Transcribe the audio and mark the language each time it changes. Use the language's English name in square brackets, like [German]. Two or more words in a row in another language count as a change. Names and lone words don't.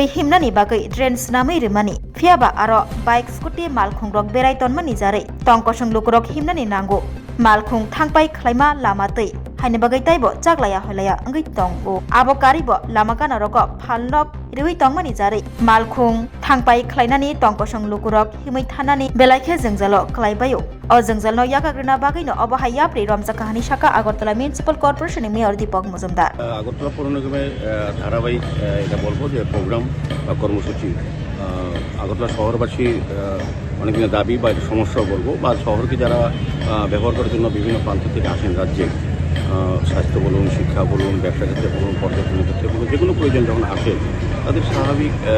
[Kok Borok] himnani bagai drain snamai rimani phiaba aro bike scooty malkhung rok berai tonmani jare tongkosong lukurok himnani nango malkhung thangpai khlaima lama tei haine bagai taibo chaklaya hoilaya ngai tongo abo karibo lama kana rok phalnok riwi tongmani jare malkhung thangpai khlainani tongkosong lukurok himai thanani belaikhe jengjalo khlaibayo o jengjalo yakagrina bagino obahaya pri ramja kahani shaka Agartala Municipal Corporation ni Mayor Deepak Majumdar [Bangla] আগরতলা পৌর নিগমের ধারাবাহিক এটা বলবো যে প্রোগ্রাম বা কর্মসূচি আগরতলা শহরবাসী অনেক দিনের দাবি বা সমস্যা বলবো বা শহরকে যারা ব্যবহার করার জন্য বিভিন্ন প্রান্ত থেকে আসেন রাজ্যে স্বাস্থ্য বলুন শিক্ষা বলুন ব্যবসা ক্ষেত্রে বলুন পর্যটনের ক্ষেত্রে বলুন যে কোনো প্রয়োজন যখন আসে তাদের স্বাভাবিক